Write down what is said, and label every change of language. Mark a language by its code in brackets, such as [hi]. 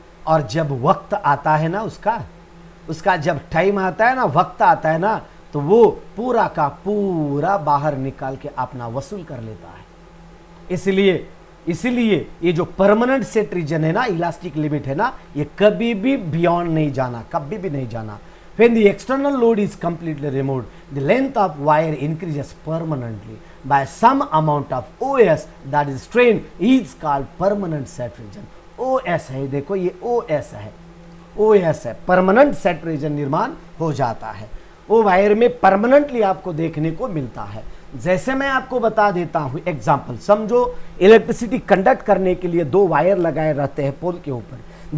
[hi] और जब वक्त आता है ना, उसका जब टाइम आता है ना, वक्त आता है ना, तो वो पूरा का पूरा बाहर निकाल के अपना वसूल कर लेता है। इसलिए ये जो परमानेंट सेट रीजन है ना, इलास्टिक लिमिट है ना, ये कभी भी बियॉन्ड नहीं जाना, कभी भी नहीं जाना। [en] When the external load is completely removed, the length of wire increases permanently by some amount of OS, that is strain, is called permanent set region. [hi] OS है, देखो ये OS है, परमानेंट सेट रीजन निर्माण हो जाता है। वो wire में परमानेंटली आपको देखने को मिलता है। जैसे मैं आपको बता देता हूं एग्जांपल, समझो इलेक्ट्रिसिटी कंडक्ट करने के लिए दो वायर लगाए रहते हैं पोल के ऊपर।